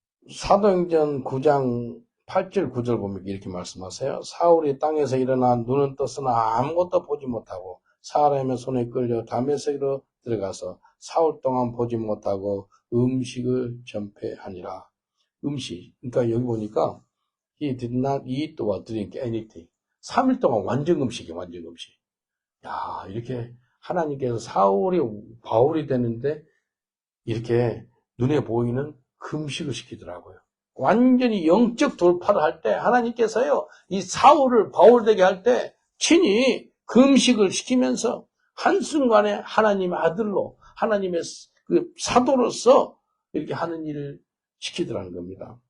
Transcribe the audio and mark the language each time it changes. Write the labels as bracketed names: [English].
[Korean] 사도행전 9장 8절 9절 보면 이렇게 말씀하세요. 사울이 땅에서 일어나 눈은 떴으나 아무것도 보지 못하고 사람의 손에 끌려 다메섹으로 들어가서 사흘 동안 보지 못하고 음식을 전폐하니라. 음식. 그러니까 여기 보니까 [English] he did not eat or drink anything. [Korean] 3일 동안 완전 음식이에요. 완전 음식. 야, 이렇게 하나님께서 사울이 바울이 되는데 이렇게 눈에 보이는 금식을 시키더라고요. 완전히 영적 돌파를 할 때 하나님께서요, 이 사울을 바울 되게 할 때 친히 금식을 시키면서 한순간에 하나님의 아들로, 하나님의 그 사도로서 이렇게 하는 일을 시키더라는 겁니다.